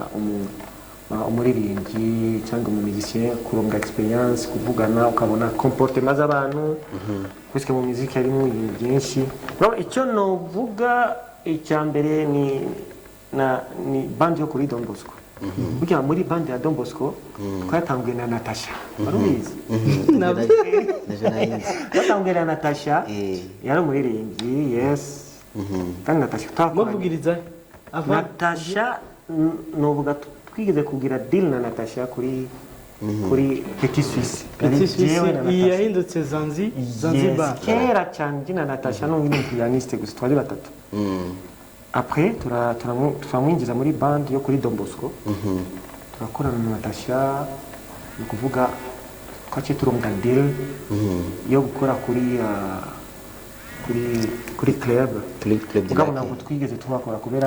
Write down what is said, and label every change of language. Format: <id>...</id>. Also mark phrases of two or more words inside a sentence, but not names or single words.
<rn>umuririmbyi cyangwa umumizisien kuronga experience kuvugana ukabona comportement z'abantu kuko mu muziki harimo ibintu byinshi icyo navuga icya mbere ni band yo kuri Don Bosco burya muri band ya Don Bosco twatanguye na Natasha warubizi twatanguye na Natasha yari umuririmbyi yes kandi Natasha twavugiriza Natasha novuga twigeze kugira deal na Natasha kuri Petit Suisse yahindutse Zanzibar kera cyane na Natasha n'undi pianiste gusa twari batatu après turamwinjiza muri band yo kuri Don Bosco turakorana na Natasha ni kuvuga twaciye turonga deal yo gukora kuri club mugabo ntabwo twigeze tuhakora kubera</rn>